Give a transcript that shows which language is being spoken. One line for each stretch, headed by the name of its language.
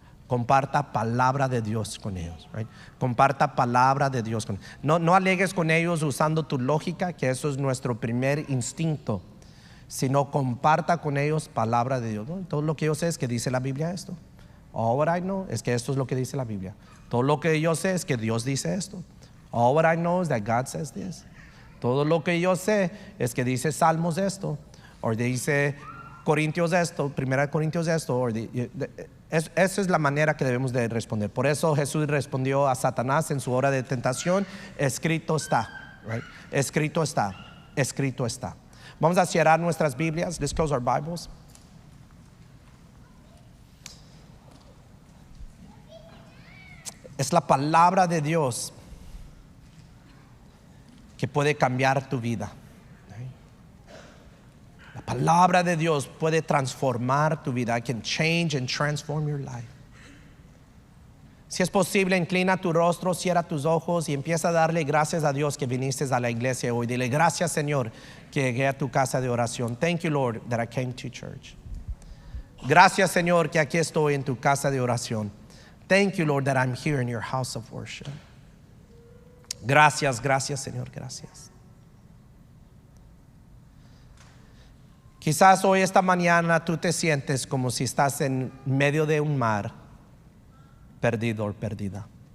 Spanish: Comparta palabra de Dios con ellos, right? Comparta palabra de Dios con ellos. No alegues con ellos usando tu lógica, que eso es nuestro primer instinto, sino comparta con ellos palabra de Dios, ¿no? Todo lo que yo sé es que dice la Biblia esto.
English: All what I know
Spanish: es que esto es lo que dice la Biblia. Todo lo que yo sé es que Dios dice esto.
English: All what I know is that God says this.
Spanish: Todo lo que yo sé es que dice Salmos esto, o dice Corintios esto, 1 Corintios esto. Esa es la manera que debemos de responder. Por eso Jesús respondió a Satanás en su hora de tentación: escrito está, right? Escrito está, escrito está. Vamos a cerrar nuestras Biblias.
English: Let's close our Bibles.
Spanish: Es la palabra de Dios que puede cambiar tu vida. La palabra de Dios puede transformar tu vida.
English: It can change and transform your life.
Spanish: Si es posible, inclina tu rostro, cierra tus ojos y empieza a darle gracias a Dios que viniste a la iglesia hoy. Dile: gracias, Señor, que llegué a tu casa de oración.
English: Thank you, Lord, that I came to church.
Spanish: Gracias, Señor, que aquí estoy en tu casa de oración.
English: Thank you, Lord, that I'm here in your house of worship.
Spanish: Gracias, gracias, Señor, gracias. Quizás hoy, esta mañana, tú te sientes como si estás en medio de un mar, perdido o perdida.